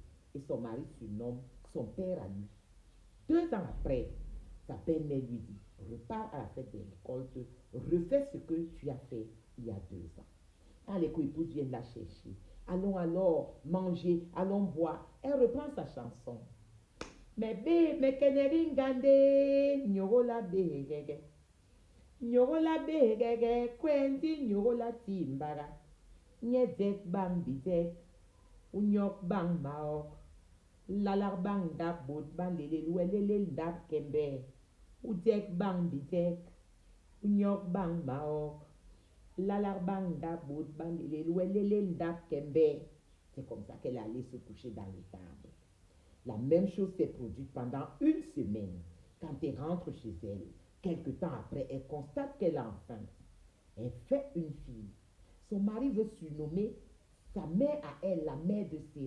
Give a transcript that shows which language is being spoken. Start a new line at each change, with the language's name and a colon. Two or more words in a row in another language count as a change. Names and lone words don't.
French: Et son mari surnomme son père à lui. 2 ans après, sa belle-mère lui dit, repars à la fête des récoltes refais ce que tu as fait il y a 2 ans. Quand les co-épouses viennent la chercher, allons alors manger, allons boire. Elle reprend sa chanson. Mais bé, mais kenering gande, nyorola bé, nyorola bé, kwenti nyorola timbara, nyezek bang bizek, unyok bang maok, lalar bang dap bot bang lelel dap kembe, udek bang bizek, unyok bang maok, lalar bang dap bot bang lelel dap kembe. C'est comme ça qu'elle allait se coucher dans l'étable. La même chose s'est produite pendant une semaine. Quand elle rentre chez elle, quelque temps après, elle constate qu'elle est enceinte. Elle fait une fille. Son mari veut surnommer sa mère à elle, la mère de Sira.